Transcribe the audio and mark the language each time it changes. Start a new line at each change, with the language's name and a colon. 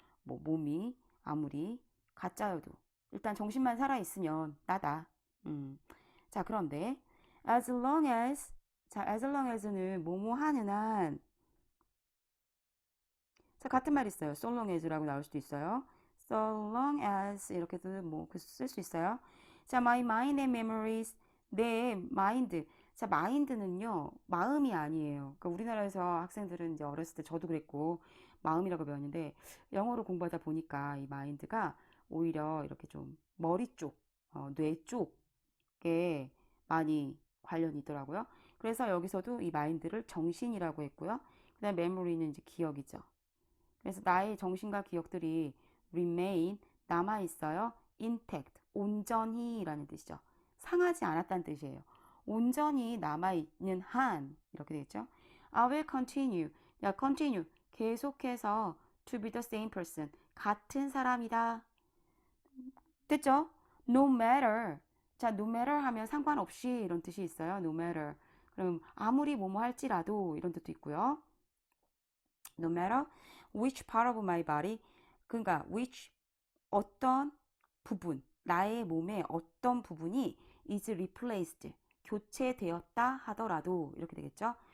Korean: 뭐 몸이 아무리 가짜여도 일단 정신만 살아 있으면 나다. 자 그런데
English: as long as
Korean: 자 as long as는 뭐뭐 하는 한 자, 같은 말 있어요.
English: so long as
Korean: 라고 나올 수도 있어요. so long as 이렇게도 뭐 쓸 수 있어요. 자,
English: my mind and memories
Korean: 내 마인드. 자, 마인드는요, 마음이 아니에요. 그러니까 우리나라에서 학생들은 이제 어렸을 때 저도 그랬고, 마음이라고 배웠는데, 영어로 공부하다 보니까 이 마인드가 오히려 이렇게 좀 머리 쪽, 뇌 쪽에 많이 관련이 있더라고요. 그래서 여기서도 이 마인드를 정신이라고 했고요. 그 다음에 메모리는 이제 기억이죠. 그래서 나의 정신과 기억들이 remain 남아 있어요. intact 온전히 라는 뜻이죠. 상하지 않았다는 뜻이에요. 온전히 남아 있는 한 이렇게 되겠죠.
English: I will continue.
Korean: 야, continue 계속해서
English: to be the same person
Korean: 같은 사람이다. 됐죠?
English: No matter.
Korean: 자,
English: no matter
Korean: 하면 상관없이 이런 뜻이 있어요.
English: no matter.
Korean: 그럼 아무리 뭐뭐 할지라도 이런 뜻도 있고요.
English: no matter which part of my body
Korean: 그러니까 which 어떤 부분 나의 몸의 어떤 부분이
English: is replaced
Korean: 교체되었다 하더라도 이렇게 되겠죠.